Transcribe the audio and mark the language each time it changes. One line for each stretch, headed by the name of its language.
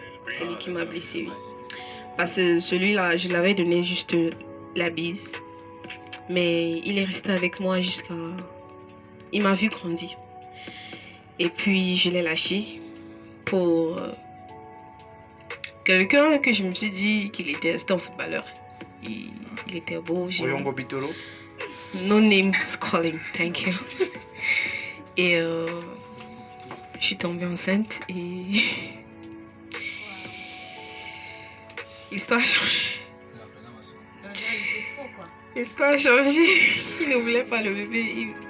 French: Celui qui m'a blessé, oui. Parce que celui-là, je l'avais donné juste la bise. Mais il est resté avec moi jusqu'à... Il m'a vu grandir. Et puis, je l'ai lâché pour quelqu'un que je me suis dit qu'il était... C'était un footballeur. Il était beau. Oyongo Bitolo.
English: No names calling, thank you.
French: Et je suis tombée enceinte et... L'histoire a changé. L'histoire a changé. Il ne voulait pas le bébé.